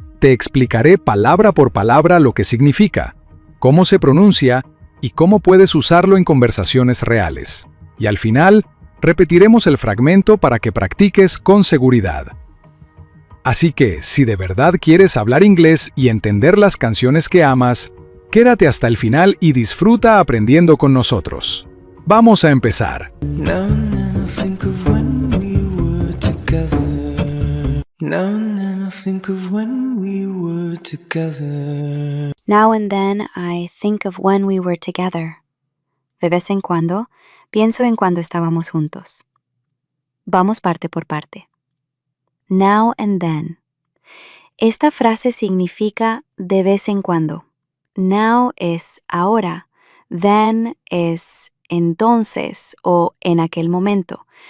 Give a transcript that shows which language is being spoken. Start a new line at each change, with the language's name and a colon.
Spanish: Te explicaré palabra por palabra lo que significa, cómo se pronuncia y cómo puedes usarlo en conversaciones reales. Y al final, repetiremos el fragmento para que practiques con seguridad. Así que, si de verdad quieres hablar inglés y entender las canciones que amas, quédate hasta el final y disfruta aprendiendo con nosotros. Vamos a empezar.
English: Now and then I think of when we were together. Now and then I think of when we were together. Now and then I think of when we were together.
Spanish: De vez en cuando, pienso en cuando estábamos juntos. Vamos parte por parte. Now and then. Esta frase significa de vez en cuando. Now es ahora. Then es entonces o en aquel momento.